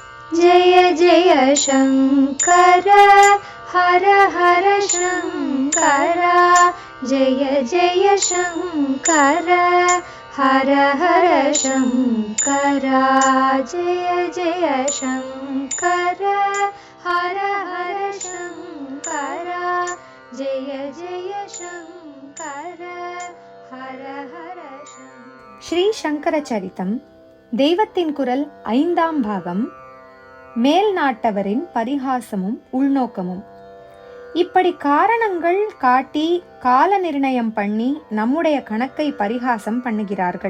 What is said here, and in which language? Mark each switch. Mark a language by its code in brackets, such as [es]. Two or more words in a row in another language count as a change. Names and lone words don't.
[sa] जय जय शङ्कर हर हर शङ्कर जय जय शङ्कर हर हर शङ्कर जय जय शङ्कर हर हर शङ्कर जय जय शङ्कर हर हर शङ्कर. [ta] ஸ்ரீ சங்கர சரிதம் தெய்வத்தின் குரல் 5ஆம் பாகம். மேல் நாட்டவரின் பரிகாசமும் உள்நோக்கமும். இப்படி காரணங்கள் காட்டி கால நிர்ணயம் பண்ணி நம்முடைய கணக்கை பரிகாசம் பண்ணுகிறார்கள்.